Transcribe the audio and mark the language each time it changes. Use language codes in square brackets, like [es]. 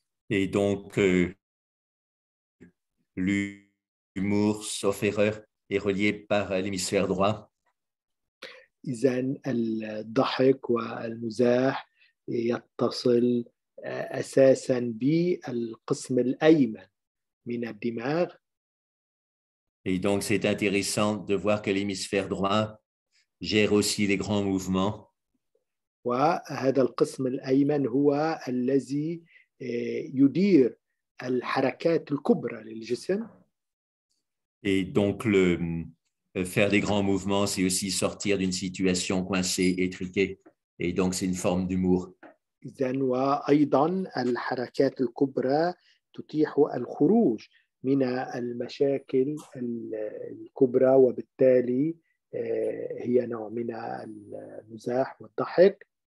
[fr] Et donc, l'humour, sauf erreur, est relié par l'hémisphère droit. [ar] إذن الضحك والمزاح يتصل أساسا بالقسم الأيمن من الدماغ. [fr] Et donc, c'est intéressant de voir que l'hémisphère droit gère aussi les grands mouvements. [ar] وهذا القسم الأيمن هو الذي يدير الحركات الكبرى للجسم. [fr] Et donc, faire des grands mouvements, c'est aussi sortir d'une situation coincée, étriquée. Et donc, c'est une forme d'humour. [ar] إذن وأيضا الحركات الكبرى تتيح الخروج من المشاكل الكبرى، وبالتالي هي نوع من المزاح والضحك.